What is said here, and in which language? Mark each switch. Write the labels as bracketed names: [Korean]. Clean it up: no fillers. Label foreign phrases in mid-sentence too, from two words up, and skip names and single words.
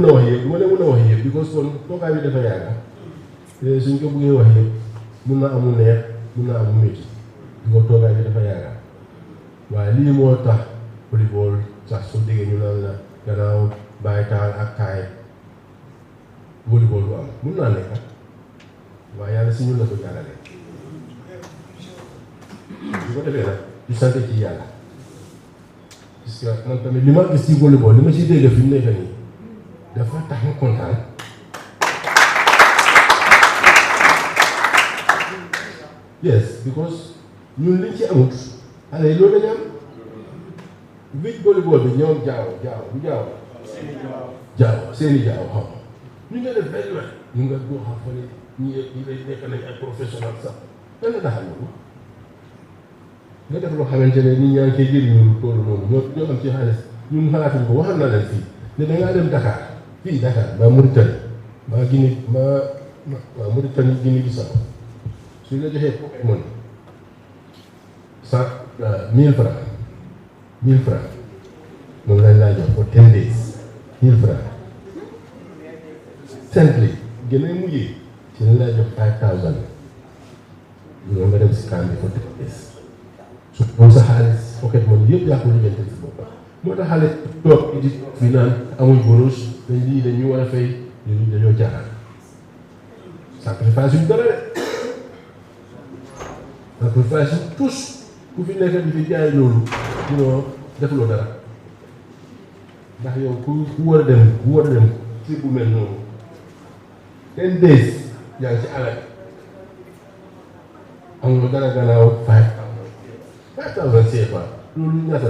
[Wolof] a wax yëpp du ma leen mën a wax yëpp because kon toogaay bi dafa yàgga te suñ ko bëggee wax yëpp mun na amul neex mun na amul métti di ko toogaay bi dafa yàgga waaye lii moo tax volleyball sax soo déggee ñu naan la gannaaw bàyyi taal ak taay volleyball du am mun naa nekk waaye yàlla si ñun la ko jaarale bu ko defee nag ñu sant ci yàlla [French] parce que [Wolof] man tamit li ma gis ci volleyball li ma ciy dégg fi mu nekk nii dafa tax ma kontaan yes because ñun liñ ci amut xale yi loolu dañu am [English] beach volleyball [Wolof] bi ñoom seeni jaaw xam ñu nga def benn ñu nga boo xam fa ne ñi lay nekk nañ ay professionnel sax benn daxa loolu nga def loo xamante ne nit ñaa ngi koy jëriñu lu toll noonu ñoo am ci xaalis ñun xalaatuñ ko waxal naa leen fii ne da ngaa dem Dakar fii Dakar mbaa Mauritanie mbaa Guinée mbaa Mauritanie Guinée Bissau suñ la joxee [English] pocket money [Wolof] 1000 francs moom lañ laa jox pour 10 days 1000 francs simply gën a mujjee ci lañ laa jox 5000 ñoo nga dem si kaan bi [English] for 10 days [Wolof] su moom sa xaalis [English] pocket money [Wolof] yëpp yaa ko lijjanti si boppam moo tax xale toog di fi naan amuñ bonus dañ lii dañu war a fay ñun dañoo jaaxal sacrifice suñ dara de sacrifice suñ tous ku fi nekk di fi jaay loolu ñoo defuloo dara ndax yow ku war a dem ci bu mel noonu 10 days yaa ngi ci alal amuloo dara gannaaw 5000 CFA loolu ñaata